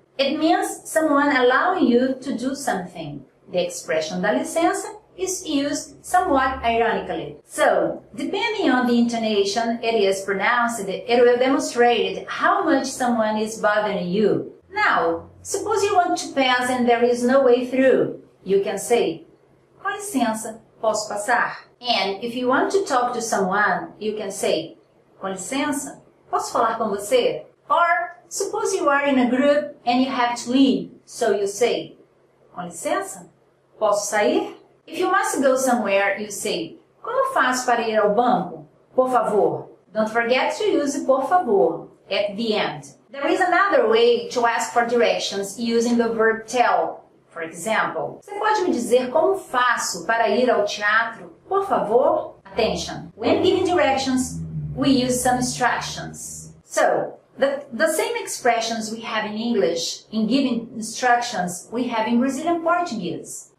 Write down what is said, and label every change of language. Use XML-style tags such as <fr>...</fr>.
<en>It means someone allowing you to do something. The expression dá licença is used somewhat ironically. So, depending on the intonation it is pronounced, it will demonstrate how much someone is bothering you. Now, suppose you want to pass and there is no way through. You can say,</en> <pt>com licença, posso passar?</pt> <en>And if you want to talk to someone, you can say,</en> <pt>com licença, posso falar com você?</pt> <en>Or, suppose you are in a group and you have to leave, so you say,</en> <pt>com licença, posso sair?</pt> <en>If you must go somewhere, you say,</en> <pt>como faço para ir ao banco? Por favor.</pt> <en>Don't forget to use por favor at the end. There is another way to ask for directions using the verb tell. For example,</en> <pt>você pode me dizer como faço para ir ao teatro? Por favor.</pt> <en>Attention. When giving directions, we use some instructions. So, the same expressions we have in English in giving instructions we have in Brazilian Portuguese.</en>